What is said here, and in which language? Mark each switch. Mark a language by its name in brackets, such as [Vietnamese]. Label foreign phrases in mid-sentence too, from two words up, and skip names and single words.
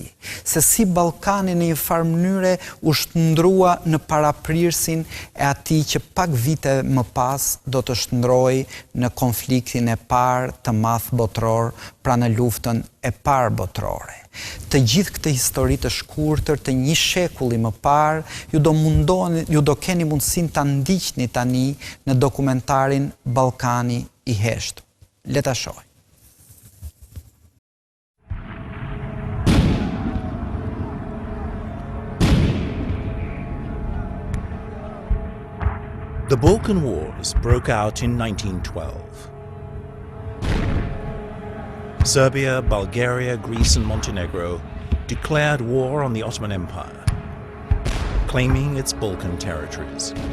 [Albanian] Se si Ballkani në një farë mënyre u shndrua në paraprirsin e atij që pak vite më pas do të shndrohej në konfliktin e parë të madh botror, pra në luftën e parë botërore. Të gjithë këtë histori të shkurtër të një shekulli më parë, ju do keni mundësinë ta ndiqni tani në dokumentarin Ballkani I heshtur. Le ta shohim. [English] The Balkan Wars broke out in 1912. Serbia, Bulgaria, Greece and Montenegro declared war on the Ottoman Empire, claiming its Balkan territories.